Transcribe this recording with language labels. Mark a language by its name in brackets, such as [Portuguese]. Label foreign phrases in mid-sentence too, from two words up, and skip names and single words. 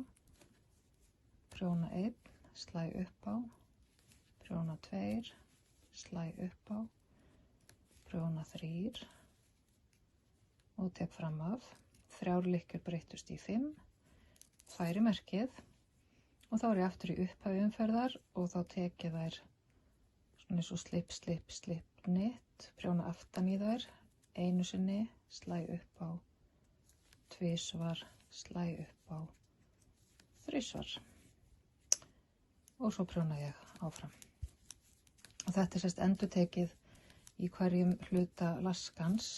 [Icelandic] Prjóna 1, slæ upp á, prjóna 2, slæ upp á, prjóna 3 og tek fram af. 3 lykkjur breyttust í 5, færi merkið og þá ég aftur í upphafi umferðar og þá tek ég þær svona eins og [English] slip, slip, slip knit, [Icelandic] prjóna aftan í þær, einu sinni, slæ upp á, 2 svar, slæ upp á, 3 svar. Og svo prjóna ég áfram. Og þetta sérst endurtekið í hverjum hluta laskans.